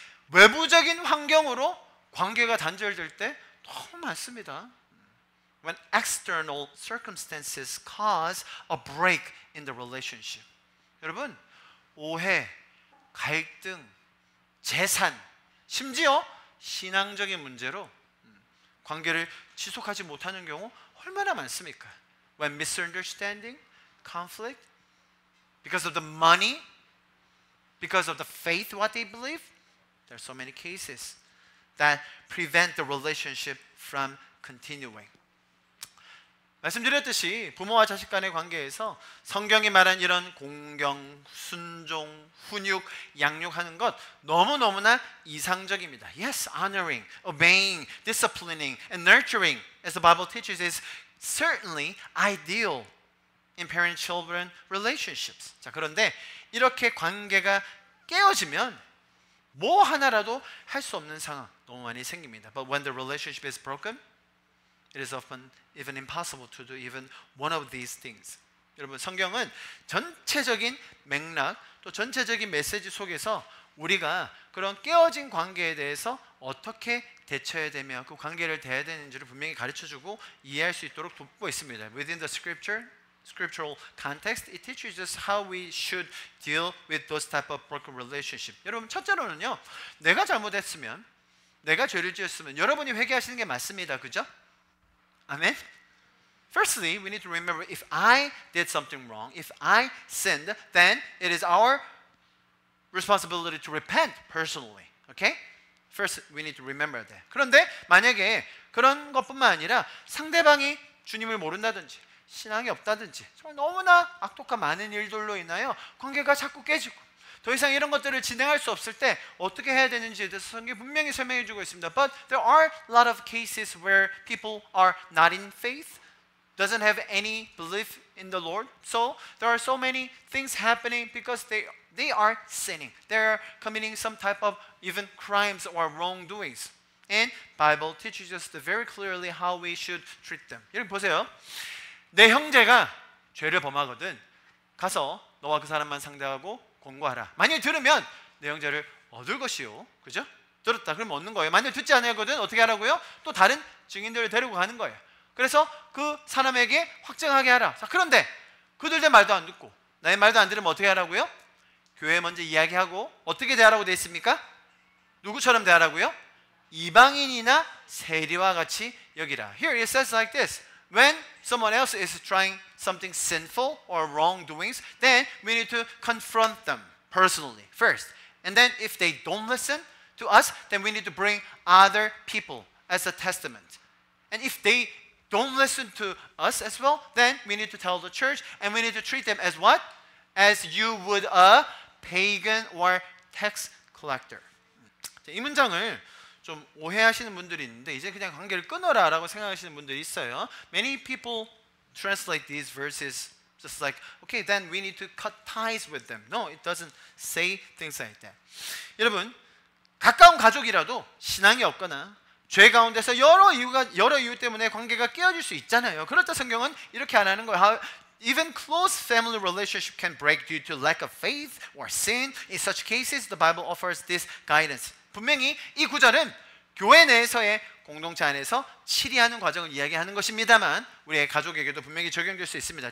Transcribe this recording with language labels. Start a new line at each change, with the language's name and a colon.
Korean: 외부적인 환경으로 관계가 단절될 때 너무 많습니다.
English: When external circumstances cause a break in the relationship.
Korean: 여러분, 오해, 갈등, 재산, 심지어 신앙적인 문제로 관계를 지속하지 못하는 경우 얼마나 많습니까?
English: When misunderstanding, conflict, because of the money, because of the faith, what they believe, there are so many cases that prevent the relationship from continuing.
Korean: 말씀드렸듯이 부모와 자식 간의 관계에서 성경이 말한 이런 공경, 순종, 훈육, 양육하는 것 너무나 이상적입니다.
English: Yes, honoring, obeying, disciplining, and nurturing, as the Bible teaches, is certainly ideal in parent-children relationships.
Korean: 자, 그런데 이렇게 관계가 깨어지면 뭐 하나라도 할 수 없는 상황 너무 많이 생깁니다.
English: But when the relationship is broken, it is often even impossible to do even one of these things.
Korean: 여러분, 성경은 전체적인 맥락 또 전체적인 메시지 속에서 우리가 그런 깨어진 관계에 대해서 어떻게 대처해야 되며 그 관계를 대해야 되는지를 분명히 가르쳐주고 이해할 수 있도록 돕고 있습니다.
English: Within the scriptural context, it teaches us how we should deal with those type of broken relationship.
Korean: 여러분, 첫째로는요, 내가 잘못했으면, 내가 죄를 지었으면 여러분이 회개하시는 게 맞습니다. 그죠? 아멘?
English: Firstly, we need to remember, if I did something wrong, if I sinned, then it is our responsibility to repent personally. Okay? First, we need to remember that.
Korean: 그런데 만약에 그런 것뿐만 아니라 상대방이 주님을 모른다든지 신앙이 없다든지 정말 너무나 악독한 많은 일들로 인하여 관계가 자꾸 깨지고 더 이상 이런 것들을 진행할 수 없을 때 어떻게 해야 되는지에 대해서 성경이 분명히 설명해 주고 있습니다.
English: But there are a lot of cases where people are not in faith, doesn't have any belief in the Lord. So there are so many things happening because they are sinning. They're committing some type of even crimes or wrongdoings. And Bible teaches us very clearly how we should treat them.
Korean: 여러분 보세요. 내 형제가 죄를 범하거든 가서 너와 그 사람만 상대하고 공고하라. 만일 들으면 내 형제를 얻을 것이요. 그죠? 들었다 그러면 얻는 거예요. 만일 듣지 않거든 어떻게 하라고요? 또 다른 증인들을 데리고 가는 거예요. 그래서 그 사람에게 확정하게 하라. 자, 그런데 그들의 말도 안 듣고 나의 말도 안 들으면 어떻게 하라고요? 교회에 먼저 이야기하고 어떻게 대하라고 되어 있습니까? 누구처럼 대하라고요? 이방인이나 세리와 같이 여기라.
English: Here it says like this. when someone else is trying something sinful or wrongdoings, then we need to confront them personally first. And then if they don't listen to us, then we need to bring other people as a testament. And if they don't listen to us as well, then we need to tell the church, and we need to treat them as what? As you would a pagan or tax collector.
Korean: 이 문장을 좀 오해하시는 분들이 있는데 이제 그냥 관계를 끊어라라고 생각하시는 분들이 있어요.
English: Many people translate these verses just like, okay, then we need to cut ties with them. No, it doesn't say things like that.
Korean: 여러분, 가까운 가족이라도 신앙이 없거나 죄 가운데서 여러 이유 때문에 관계가 깨어질 수 있잖아요. 그럴 때 성경은 이렇게 안 하는 거예요.
English: Even close family relationship can break due to lack of faith or sin. In such cases, the Bible offers this guidance.
Korean: 분명히 이 구절은 교회 내에서의 공동체 안에서 치리하는 과정을 이야기하는 것입니다만 우리의 가족에게도 분명히 적용될 수 있습니다.